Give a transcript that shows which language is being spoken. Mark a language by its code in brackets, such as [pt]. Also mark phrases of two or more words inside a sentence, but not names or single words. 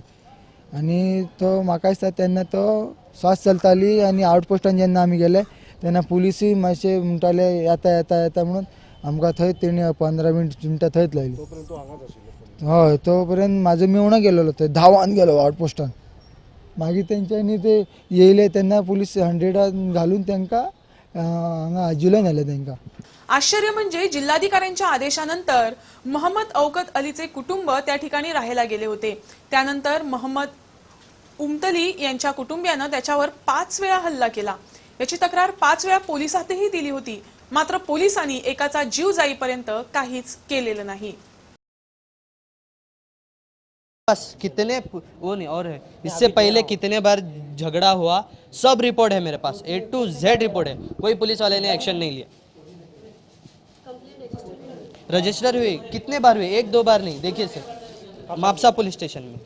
[kok] आनी तो म्हाका दिसता तेन्ना तो स्वास चलताली आनी आउटपोस्टान जेन्ना आमी गेले तेन्ना पुलिसूय मातशे म्हणटाले येता येता येता म्हणून आमकां थंय तेणी 15 मिनटां थंयच लायली. हय तोपर्यंत म्हाजो मेवणो गेलेलो थंय धांवान गेलो आउटपोस्टान. मागीर तेंच्यांनी ते येयले तेन्ना पुलीस 100 घालून तांकां हांगा आजिलोय नेले तांकां. [mr] आश्चर्य म्हणजे जिल्हाधिकाऱ्यांच्या आदेशानंतर मोहम्मद औकत अलीचे कुटुंब त्या ठिकाणी राहायला गेले होते. त्यानंतर मोहम्मद उमतली यांच्या कुटुंबियानं त्याच्यावर 5 वेळा हल्ला केला. याची तक्रार 5 वेळा पोलिसातही दिली होती. मात्र पोलिसांनी एकाचा जीव जाईपर्यंत काहीच केलेलं नाही. [hi] बस कितने वो नहीं और है इससे पहले कितने बार झगड़ा हुआ सब रिपोर्ट है मेरे पास [en] A to Z [hi] रिपोर्ट है. कोई पुलिस वाले ने एक्शन नहीं लिया. रजिस्टर हुए कितने बार हुए, एक दो बार नहीं, देखिए सर मापसा पुलिस स्टेशन में।